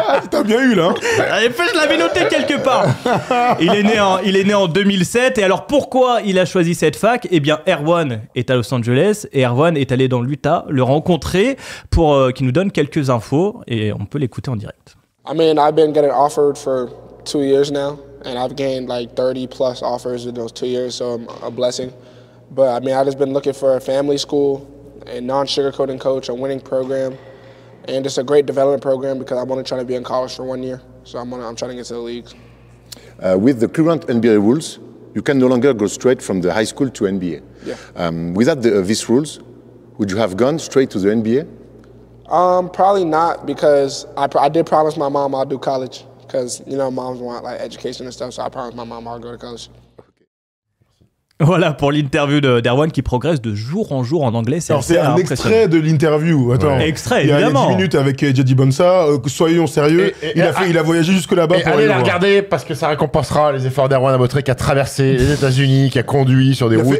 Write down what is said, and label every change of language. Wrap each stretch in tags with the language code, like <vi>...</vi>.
<fr>T'as bien eu, là. Je l'avais noté quelque part. Il est né en 2007. Et alors, pourquoi il a choisi cette fac? Eh bien, Erwan est à Los Angeles et Erwan est allé dans l'Utah le rencontrer pour qu'il nous donne quelques infos. Et on peut l'écouter en direct.</fr> <en>I mean, I've been getting offered for 2 years now. And I've gained like 30 plus offers in those 2 years, so a blessing. But I mean, I've just been looking for a family school, a non-sugarcoating coach, a winning program, and just a great development program because I want to try to be in college for 1 year. So I'm trying to get to the leagues. With the current NBA rules, you can no longer go straight from the high school to NBA. Yeah. Without these rules, would you have gone straight to the NBA? Probably not because I did promise my mom I'll do college. Because, you know, moms want like education and stuff, so I promised my mom I'll go to college.</en> <fr>Voilà pour l'interview d'Erwan qui progresse de jour en jour en anglais. C'est un extrait de l'interview. Attends, extrait, il y a évidemment. 10 minutes avec J.D. Bonsa. Soyons sérieux. Il a voyagé jusque là-bas pour aller la voir. regarder parce que ça récompensera les efforts d'Erwan Abotré qui a traversé les États-Unis, qui a conduit sur des routes.</fr>